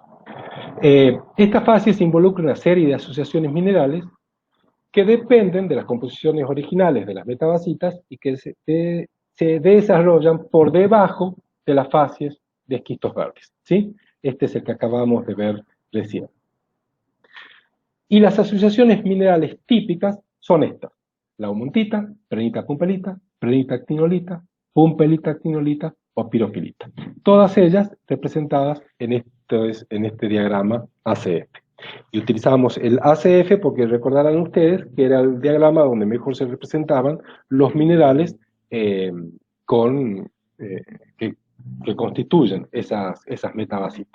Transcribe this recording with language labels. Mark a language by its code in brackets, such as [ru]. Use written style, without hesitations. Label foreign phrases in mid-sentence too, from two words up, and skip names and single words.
[es] Esta fase se involucra en una serie de asociaciones minerales que dependen de las composiciones originales de las metabasitas y que se desarrollan por debajo de las fases de esquistos verdes, ¿sí? Este es el que acabamos de ver recién. Y las asociaciones minerales típicas son estas: la aumontita, prehnita pumpelita, prehnita actinolita, pumpelita actinolita o pirofilita. Todas ellas representadas en este diagrama ACF. Y utilizamos el ACF porque recordarán ustedes que era el diagrama donde mejor se representaban los minerales que constituyen esas metabasitas.